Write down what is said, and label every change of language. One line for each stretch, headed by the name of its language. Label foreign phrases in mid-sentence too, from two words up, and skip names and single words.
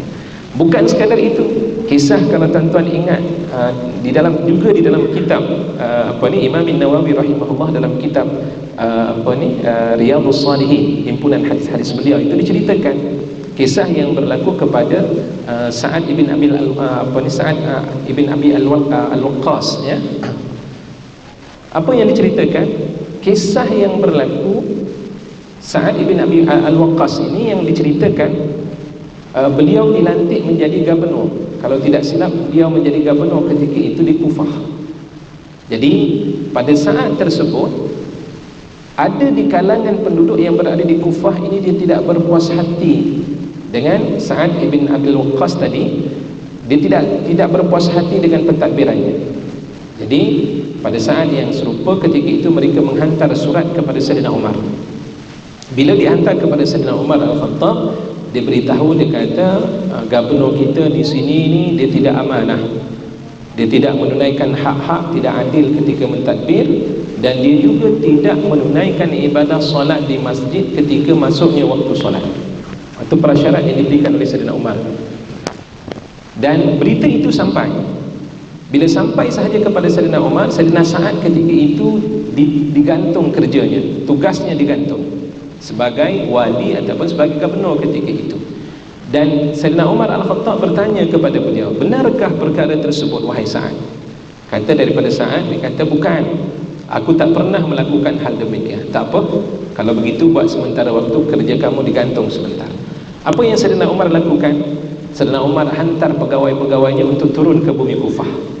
Malay: Bukan sekadar itu, kisah kalau tuan-tuan ingat di dalam kitab Imam Nawawi rahimahullah, dalam kitab Riyadhus Shalihin, himpunan hadis-hadis beliau, itu diceritakan kisah yang berlaku kepada Sa'ad ibn Abi Al-Waqqas, ya. Apa yang diceritakan? Kisah yang berlaku Sa'ad ibn Abi Al-Waqqas ini yang diceritakan, beliau dilantik menjadi gubernur. Kalau tidak silap, beliau menjadi gubernur ketika itu di Kufah. Jadi pada saat tersebut, ada di kalangan penduduk yang berada di Kufah ini, dia tidak berpuas hati dengan Sa'ad ibn Abi Waqqas tadi. Dia tidak berpuas hati dengan pentadbirannya. Jadi pada saat yang serupa ketika itu, mereka menghantar surat kepada Sayyidina Umar. Bila dihantar kepada Sayyidina Umar Al-Khattab, dia beritahu, dia kata gubernur kita di sini ni, dia tidak amanah, dia tidak menunaikan hak-hak, tidak adil ketika mentadbir, dan dia juga tidak menunaikan ibadah solat di masjid ketika masuknya waktu solat. Itu prasyarat yang diberikan oleh Sayyidina Umar. Dan berita itu sampai. Bila sampai sahaja kepada Sayyidina Umar, Sayyidina Sa'ad ketika itu digantung kerjanya, tugasnya digantung sebagai wali ataupun sebagai gubernur ketika itu. Dan Sayyidina Umar Al-Khattab bertanya kepada beliau, benarkah perkara tersebut wahai Sa'ad? Kata daripada Sa'ad, dia kata, bukan, aku tak pernah melakukan hal demikian. Tak apa, kalau begitu buat sementara waktu, kerja kamu digantung sebentar. Apa yang Sayyidina Umar lakukan? Sayyidina Umar hantar pegawai-pegawainya untuk turun ke bumi Kufah.